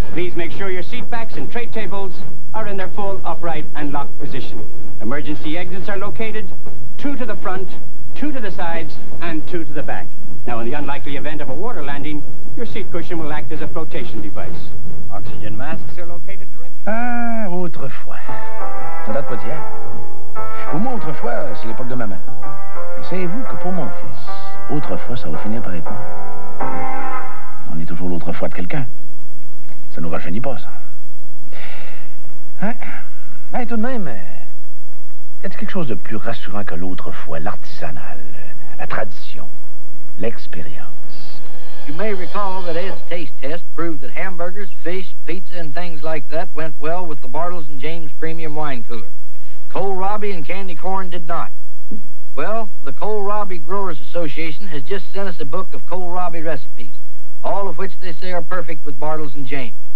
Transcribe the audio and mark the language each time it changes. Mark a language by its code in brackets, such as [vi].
[en] Please make sure your seat backs and tray tables are in their full upright and locked position. Emergency exits are located 2 to the front, 2 to the sides, and 2 to the back. Now, in the unlikely event of a water landing, your seat cushion will act as a flotation device. Oxygen masks are located directly. [fr] Ah, autrefois. Ça date pas d'hier. Pour moi, autrefois, c'est l'époque de maman. Mais savez-vous que pour mon fils, autrefois, ça va finir par être moi. On est toujours l'autrefois de quelqu'un. Ça nous rajeunit pas, ça. Hein? Ben, tout de même, y a-t-il quelque chose de plus rassurant que l'autrefois, l'artisanal, la tradition, l'expérience? [en] You may recall that Ed's taste test proved that hamburgers, fish, pizza, and things like that went well with the Bartles and James Premium Wine Cooler. Kohlrabi and candy corn did not. Well, the Kohlrabi Growers Association has just sent us a book of kohlrabi recipes, all of which they say are perfect with Bartles and James.